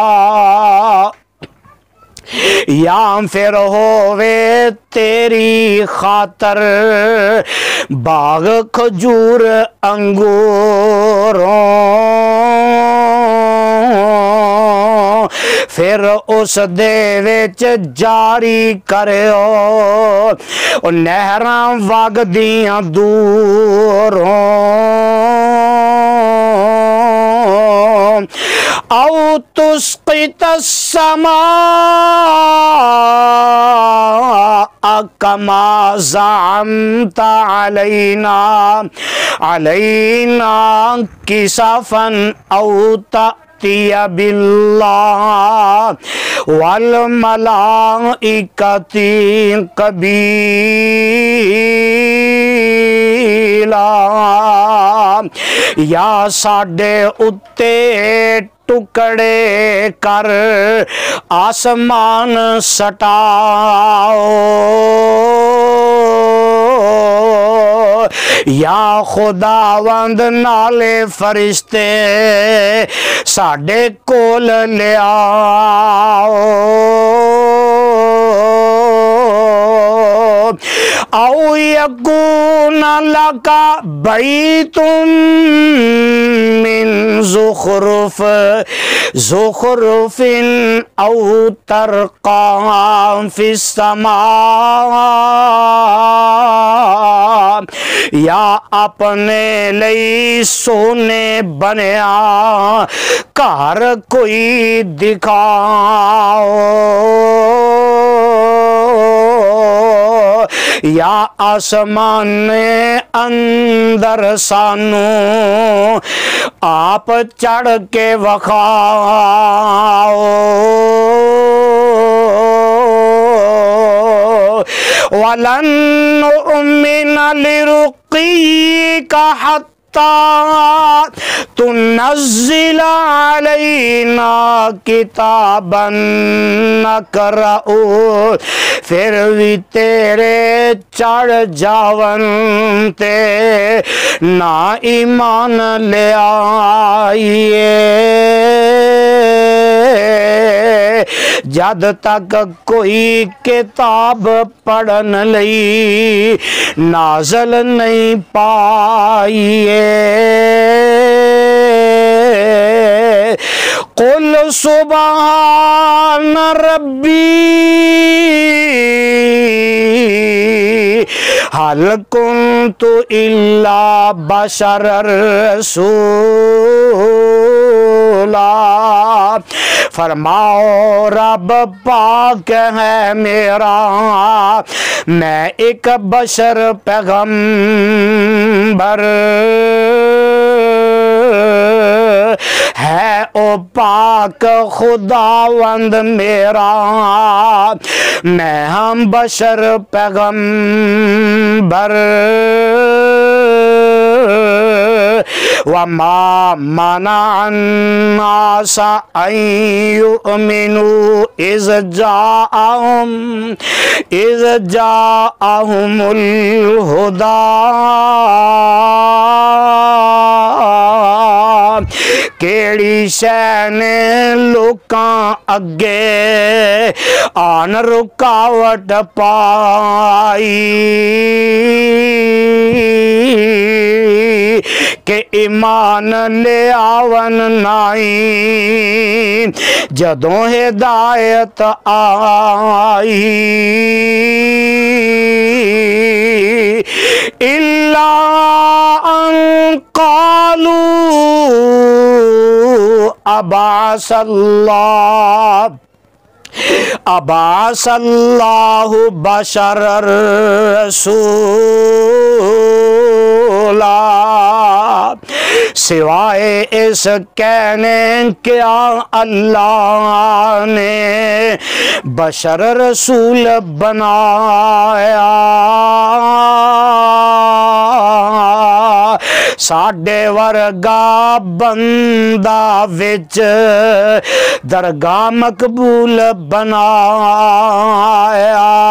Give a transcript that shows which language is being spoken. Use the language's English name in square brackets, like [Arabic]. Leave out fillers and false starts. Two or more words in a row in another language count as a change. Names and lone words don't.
[Punjabi] یا فیر ہووے تیری خاطر باغ کھجور انگوروں، فیر اس دے وچ جاری کرو نہراں وگدیاں دوروں. [Arabic] أو تسقط السماء كما زعمت علينا كسفا أو تأتي بالله والملائكة قبيلا. [Punjabi] یا ساڈے اتے ٹکڑے کر آسمان سٹاؤ، یا خداوند نالے فرشتے ساڈے کول لے آؤ. [Arabic] أو يكون لك بيت من زخرف أو ترقى في السماء, [Punjabi] یا اپنے لئی سونے بنیا گھر کوئی دکھاؤ، یا آسمان اندر سانوں آپ چڑھ کے وکھاؤ. [Arabic] ولن نؤمن لرقيك حتى تنزل علينا كتابا نقرؤه, [Punjabi] فیر بھی تیرے چڑھ جاون تے نہ ایمان لے آئیے. جد تک کوئی کتاب پڑھن لئی نازل نہیں پائیے. [Arabic] قل سبحان ربي هل كنت إلا بشرا رسولا. [Punjabi] فرماؤ رب پاک ہے میرا، میں ایک بشر پیغمبر ہے. او پاک خداوند میرا، میں ہم بشر پیغمبر. [Arabic] وما منع الناس أن يؤمنوا إذ جاءهم الهدى. [Punjabi] کیہڑی شے نے لوکاں اگے آن رکاوٹ پائی کے ایمان لے آون نائی، جدوں ہدایت آئی. [Arabic] إلا أن قالوا أبعث الله بشرا رسولا. [Punjabi] سوائے اس کہنے کیا اللہ نے بشر رسول بنایا. ساڈے ورگا بندہ وچ درگاہ مقبول بنایا.